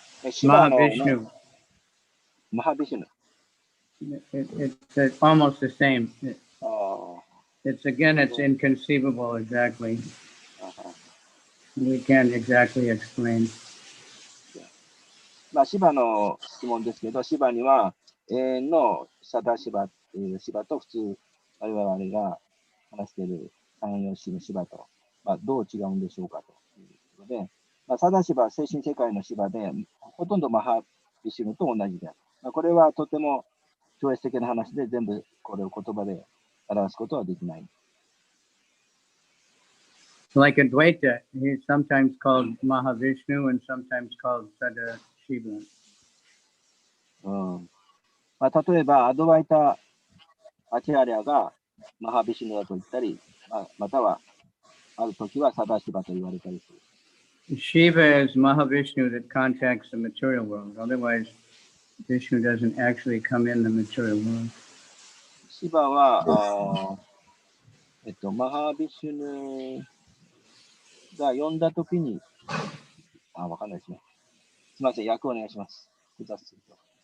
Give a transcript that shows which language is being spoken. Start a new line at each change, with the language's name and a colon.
English: Shiva Mahavishnu. Mahavishnu. It's almost the same. It's inconceivable exactly. We can't exactly explain.
Japanese: まあ、シバの質問ですけど、シバには永遠のサダシバっていうシバと普通我々が話している三様式のシバと、まあ、どう違うんでしょうかということで、まあ、サダシバは精神世界のシバで、ほとんどマハビシュヌと同じである。まあ、これはとても超越的な話で全部これを言葉で表すことはできない。
English: Like Advaita, he's sometimes called Mahavishnu and sometimes called Sadashiva.
Japanese: まあ、例えば、アドバイタ・アチャリアがマハビシュヌだと言ったり、またはある時はサダシバと言われたりする。
English: Shiva is Mahavishnu that contacts the material world. Otherwise, Vishnu doesn't actually come in the material world.
Japanese: シバは、マハビシュヌが呼んだときに、わかんないですね。すみません、訳お願いします。複雑すると。